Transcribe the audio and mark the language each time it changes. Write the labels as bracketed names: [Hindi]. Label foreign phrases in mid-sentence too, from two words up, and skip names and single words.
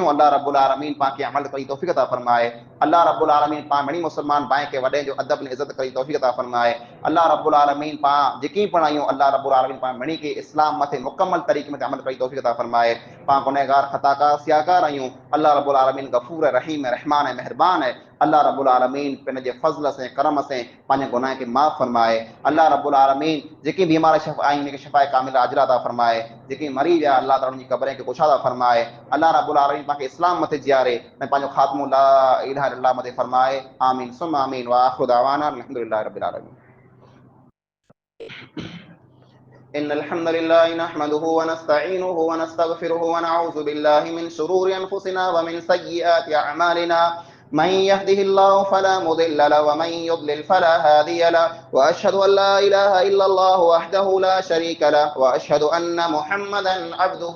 [Sindhi] अल्लाह रब्बुल आलमीन पाण खे अमल करी तौफ़ीक़ अता फरमाए अल्लाह रब्बुल आलमीन पाण मिणी मुसलमान भाई के वॾे जो अदब ने इज़त करी तौफ़ीक़ अता फरमाए अल्लाह रब्बुल आलमीन पाण जेकी पण आहियूं अल्लाह रब्बुल आलमीन पाण मिणी के इस्लाम मथे मुकम्मल तरीक़े में अमल करी तौफ़ीक़ अता फरमाए पाण गुनहगार खताकार सियाकार आहियूं अल्लाह रब्बुल आलमीन गफूर है रहीम है रहमान है मेहरबान है अल्लाह रब्बुल आलमीन पिन जे फज़ल से करम से पंहिंजे गुनाह के माफ़ फरमाए अल्लाह रब्बुल आलमीन जेकी बीमार आहिनि उनखे शिफ़ाए कामिल आजिला अता फरमाए जेकी मरी विया अल्लाह ताला उनजी क़ब्र खे कुशादा फरमाए अल्लाह रब्बुल आलमीन पाण खे इस्लाम मथे जियारे ऐं पंहिंजो ख़ात्मो [Arabic] لا إله إلا الله [Sindhi] मथे फरमाए [Arabic] آمين ثم آمين وآخر دعوانا الحمد لله رب العالمين إن الحمد لله نحمده ونستعينه ونستغفره ونعوذ بالله من شرور أنفسنا ومن سيئات أعمالنا من يهده الله فلا مضل له ومن يضلل فلا هادي له وأشهد أن لا إله إلا الله وحده لا شريك له وأشهد أن محمدا عبده